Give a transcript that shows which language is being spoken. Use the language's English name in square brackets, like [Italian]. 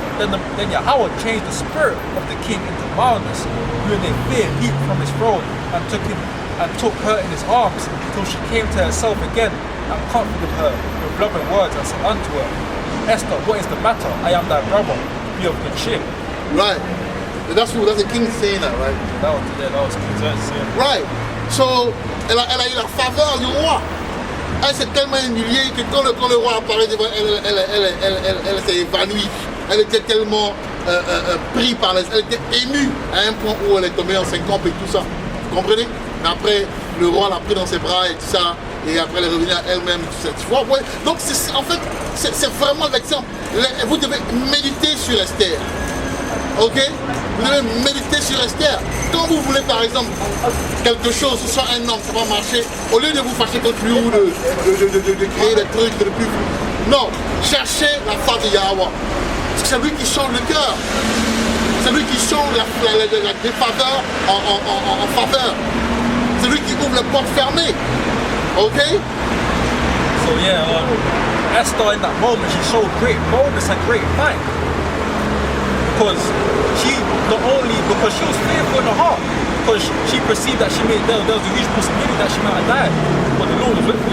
[English] Then Yahweh changed the spirit of the king into mildness, who in their fear leaped from his throne, and took her in his arms, till she came to herself again, and comforted her with loving words, and said unto her, Esther, what is the matter? I am thy brother, be of good cheer. Right. That's the king saying that, right? That was King saying. Right. [French] So, elle a eu la faveur du roi. Elle s'est tellement humiliée que quand le roi apparaît devant elle s'est évanouie. Elle était tellement prise par elle était émue à un point où elle est tombée en syncope et tout ça. Vous comprenez? Mais après, le roi l'a pris dans ses bras et tout ça. Et après, elle est revenue à elle-même. Tout ça. Tu vois, ouais. Donc, en fait, c'est vraiment l'exemple. Vous devez méditer sur Esther. Ok? Vous devez méditer sur Esther. Quand vous voulez, par exemple, quelque chose, ce soit un homme, ça va marcher, au lieu de vous fâcher contre lui ou de créer des trucs, de plus. Non, cherchez la face de Yahweh. C'est lui qui change le cœur. C'est lui qui change la défaveur en faveur. C'est lui qui ouvre les portes fermées. Ok? [English] So yeah, Esther in that moment, she showed great boldness and great fight. Because she was fearful in her heart, because she perceived that there was a huge possibility that she might have died. But the Lord was with her.